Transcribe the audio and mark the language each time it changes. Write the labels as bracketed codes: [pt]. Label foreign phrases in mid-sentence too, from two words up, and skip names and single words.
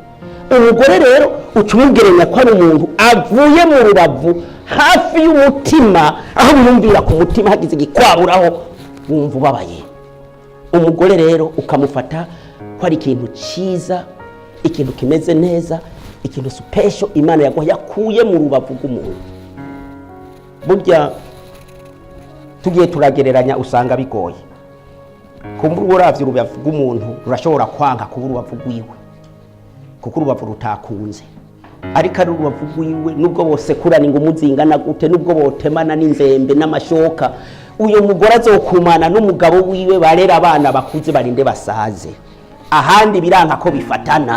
[rn] Umugore rero ucumugerenya ko ari umuntu avuye mu rubavu hafi y'umutima, aho biyumvira ku mutima hagize igikwaburaho wumva ubabaye. Umugore rero ukamufata ko ari ikintu cyiza, ikintu kimeze neza, ikintu special Imana yakuye mu rubavu rw'umuntu. Burya tugiye turagereranya usanga bigoye. Kumbura uravye urubavu rw'umuntu rurashobora kwanga kuba urubavu rwiwe kuko urubavu rutakunze, ariko ari urubavu rwiwe nubwo bose kurana ngo muzingana gute, nubwo botemana n'inzembe n'amashoka, uyo mugore azokumana n'umugabo wiwe barera abana bakuze barinde basaze, ahandi biranka ko bifatana.